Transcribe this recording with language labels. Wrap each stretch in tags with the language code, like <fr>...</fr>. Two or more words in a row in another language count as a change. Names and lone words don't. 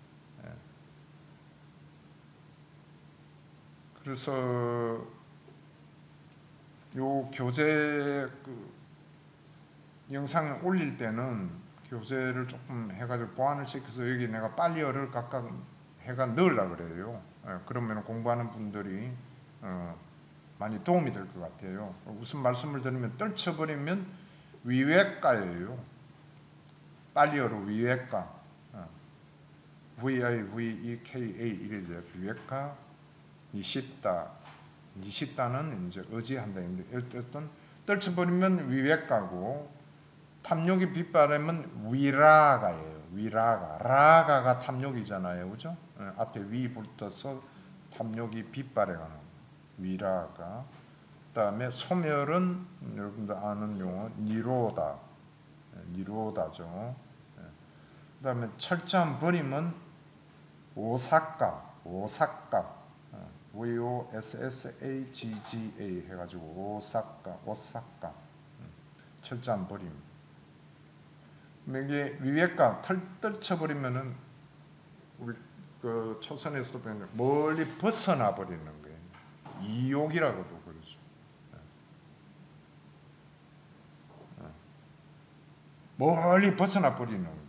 <ko>그래서 요 교재 영상을 올릴 때는 교재를 조금 해가지고 보완을 시켜서 여기 내가 빨리어를 각각 해가 넣으려고 그래요. 그러면 공부하는 분들이 많이 도움이 될 것 같아요. 무슨 말씀을 드리면 떨쳐버리면 위외가예요. 빨리어로 위외가. V-I-V-E-K-A 이래 돼요. 위외가, 니시다는 이제 의지한다인데 어떤 떨쳐버리면 위외가고 탐욕이 빗바람은 위라가예요. 위라가. 라가가 탐욕이잖아요. 그죠? 앞에 위 붙어서 탐욕이 빗바래 가는 위라가. 그 다음에 소멸은 여러분들 아는 용어 니로다. 니로다죠. 그 다음에 철저한 버림은 오사가. V-O-S-S-A-G-G-A 해가지고 오사가. 철저한 버림. 이게 위외가 떨쳐버리면은 우리 그 초선에서도 배우는 멀리 벗어나 버리는 거예요. 이욕이라고도 그러죠. 멀리 벗어나 버리는 거.</ko>